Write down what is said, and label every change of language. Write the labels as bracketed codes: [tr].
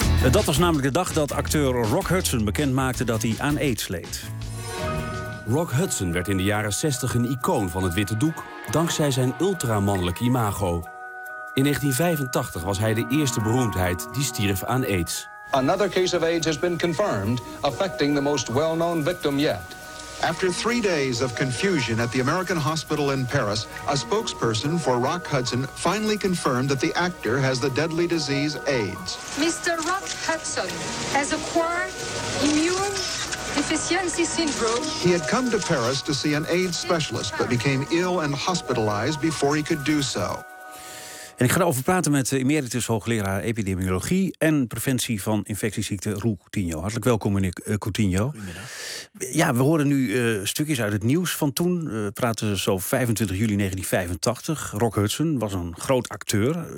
[nl] Dat was namelijk de dag dat acteur Rock Hudson bekend maakte dat hij aan AIDS leed. Rock Hudson werd in de jaren 60 een icoon van het witte doek, dankzij zijn ultramannelijk imago. In 1985 was hij de eerste beroemdheid die stierf aan AIDS. [en] another case of AIDS has been confirmed, affecting the most well-known victim yet. After 3 days of confusion at the American hospital in Paris, a spokesperson for Rock Hudson finally confirmed that the actor has the deadly disease AIDS. Mr. Rock Hudson has acquired immune deficiency syndrome. He had come to Paris to see an AIDS specialist, but became ill and hospitalized before he could do so. [nl] En ik ga erover praten met emeritus hoogleraar epidemiologie en preventie van infectieziekte Roel Coutinho. Hartelijk welkom, meneer Coutinho. Goedemiddag. Ja, we horen nu stukjes uit het nieuws van toen. We praten zo 25 juli 1985. Rock Hudson was een groot acteur.